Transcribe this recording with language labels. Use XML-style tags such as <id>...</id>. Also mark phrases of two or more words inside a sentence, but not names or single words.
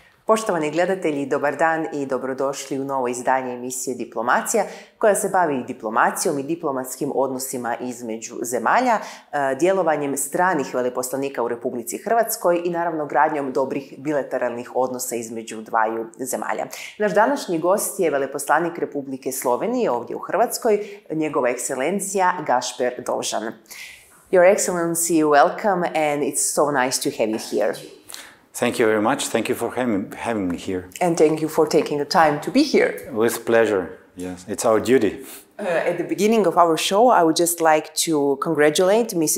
<hr>Poštovani gledatelji, dobar dan i dobrodošli u novo izdanje emisije Diplomacija, koja se bavi diplomacijom i diplomatskim odnosima između zemalja, djelovanjem stranih veleposlanika u Republici Hrvatskoj i naravno gradnjom dobrih bilateralnih odnosa između dvaju zemalja. Naš današnji gost je veleposlanik Republike Slovenije ovdje u Hrvatskoj, njegova ekscelencija Gašper Dovžan.</hr> <en>Your Excellency, welcome, and it's so nice to have you here. Thank you very much. Thank you for having me here. And thank you for taking the time to be here. With pleasure. Yes, it's our duty. At the beginning of our show, I would just like to congratulate Mrs.</en>